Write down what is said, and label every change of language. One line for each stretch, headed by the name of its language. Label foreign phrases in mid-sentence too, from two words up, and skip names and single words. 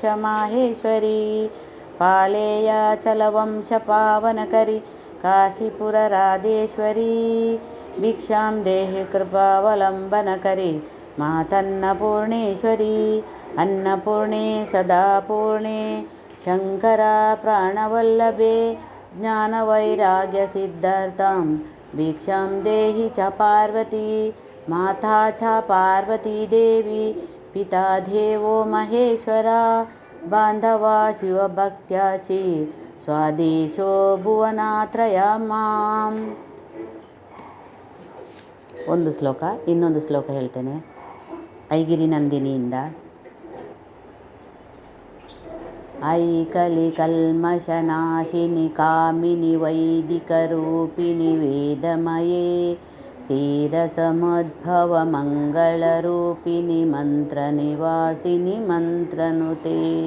Sanskrit: ಮಾಹೇಶ್ವರಿ ಪಾಲೇಯ ಚಲವಂಶ ಪಾವನಕರಿ ಕಾಶೀಪುರ ರಾಧೇಶ್ವರಿ ಭಿಕ್ಷಾಂ ದೇಹಿ ಕೃಪಾವಲಂಬನಕರಿ ಮಾತನ್ನಪೂರ್ಣೇಶ್ವರಿ ಅನ್ನಪೂರ್ಣೆ ಸದಾಪೂರ್ಣೆ ಶಂಕರ ಪ್ರಾಣವಲ್ಲಭೆ ಜ್ಞಾನವೈರಾಗ್ಯ ಸಿದ್ಧಾರ್ಥಂ ಭಿಕ್ಷಾಂ ದೇಹಿ ಚ ಪಾರ್ವತಿ ಮಾತಾ ಚ ಪಾರ್ವತಿ ದೇವಿ ಪಿತಾ ದೇವೋ ಮಹೇಶ್ವರ ಬಾಂಧವ ಶಿವಭಕ್ತ್ಯಾಚಿ ಸ್ವಾದೇಶೋ ಭುವನಾತ್ರಯ ಮಾಂ.
Kannada: ಒಂದು ಶ್ಲೋಕ. ಇನ್ನೊಂದು ಶ್ಲೋಕ ಹೇಳ್ತೇನೆ ಐಗಿರಿ ನಂದಿನಿಯಿಂದ.
Sanskrit: ಐಕಲಿ ಕಲ್ಮಶನಾಶಿನಿ ಕಾಮಿನಿ ವೈದಿಕ ರೂಪಿಣಿ ವೇದಮಯೇ ಕ್ಷೀರಸಮುದ್ಭವ ಮಂಗಳರೂಪಿಣಿ ಮಂತ್ರ ನಿವಾಸಿನಿ ಮಂತ್ರನುತೆ